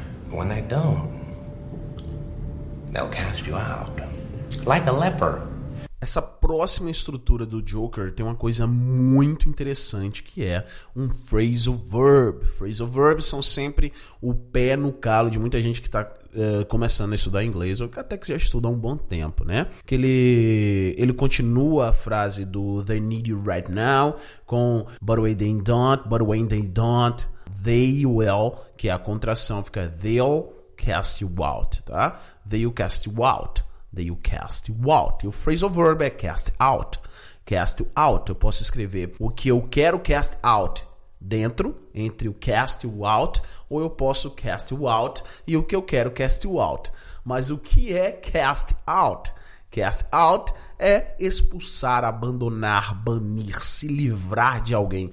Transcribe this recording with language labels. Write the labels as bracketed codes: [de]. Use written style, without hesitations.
[en] When they don't, they'll cast you out. Like a leper. [pt] Essa próxima estrutura do Joker tem uma coisa muito interessante, que é um phrasal verb. Phrasal verbs são sempre o pé no calo de muita gente que está começando a estudar inglês, ou até que já estuda há um bom tempo, né? Que ele continua a frase do [en] they need you right now [pt] com [en] but when they don't, they will, [pt] que é a contração, fica [en] they'll cast you out, [pt] tá? [en] They'll cast you out. They'll cast you out. [pt] E o phrasal verb é cast out. [en] Cast you out. [pt] Eu posso escrever o que eu quero cast out dentro, entre o [en] cast you out, [pt] ou eu posso cast you out e o que eu quero cast you out. Mas o que é cast out? Cast out é expulsar, abandonar, banir, se livrar de alguém.